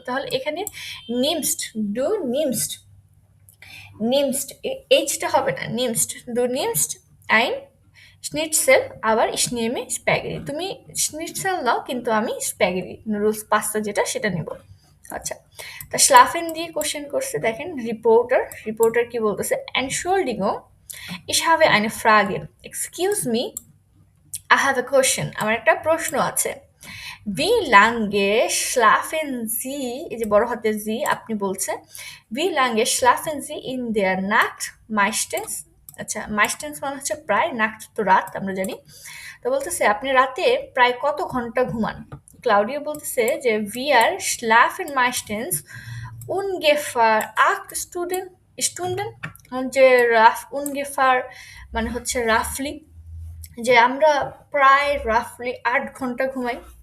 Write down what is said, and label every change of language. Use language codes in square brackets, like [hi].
[bn] তাহলে এখানে নিমস্ট, ডু নিমস্ট, নিমস্ট এইচটা হবে না, নিমস্ট, ডু নিমস্ট আইন স্নিটসেল, আবার ইস নেমে স্প্যাগেটি, তুমি স্নিটসেল নাও কিন্তু আমি স্প্যাগেটি নুডলস পাস্তা যেটা সেটা নেব। আচ্ছা, তা স্লাফেন দিয়ে কোশ্চেন করছে, দেখেন রিপোর্টার কি বলতেছে? [en] এনশোল্ডিংও [de] ich habe eine Frage, [en] excuse me, I have a question, [bn] আমার একটা প্রশ্ন আছে। [de] Wie lange schlafen Sie, [bn] এই যে বড় হাতের জি আপনি বলছে, [de] Wie lange schlafen Sie in der Nacht meistens? [bn] আচ্ছা, meistens মানে হচ্ছে প্রায়, নাক্ট তো রাত আমরা জানি। তো বলতেছে আপনি রাতে প্রায় কত ঘন্টা ঘুমান? ক্লাউডিও বলতেছে যে [de] wir schlafen meistens ungefähr 8 Stunden, [bn] যে ungefähr মানে হচ্ছে রাফলি, যে আমরা প্রায় রাফলি 8 ঘন্টা ঘুমাই।